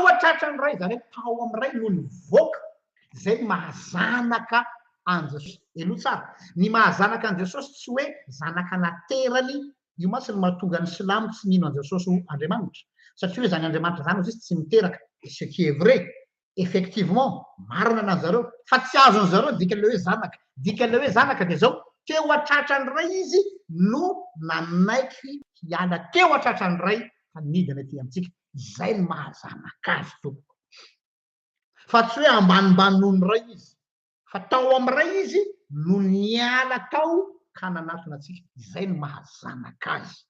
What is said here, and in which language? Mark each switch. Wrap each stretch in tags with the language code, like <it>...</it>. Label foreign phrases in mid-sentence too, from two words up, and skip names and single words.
<mg>atratrany ray zany hoe tao amin'ny ray no nivoaka zay mahazanaka an Jesosy elo tsara ny mahazanaka an Jesosy tsy hoe zanaka naterany io masy ny mahatonga ny silamo tsy nino an Jesosy ho andriamanitra satria hoe zany andriamanitra zany ozy izy tsy miteraka</mg> <fr>ce qui est vrai effectivement</fr> <mg>marina anany zareo fa tsy azony zareo dikan'le hoe zanaka de zao teo atratrany ray izy no nanaiky hiala teo atratrany ray fa nidina ty amitsika izay ny mahazanaka azy tompoko fa tsy hoe ambanimbany noho ny ray izy fa tao amin'ny ray izy no niala tao ka nanatona atsika izay ny mahazanaka azy</mg>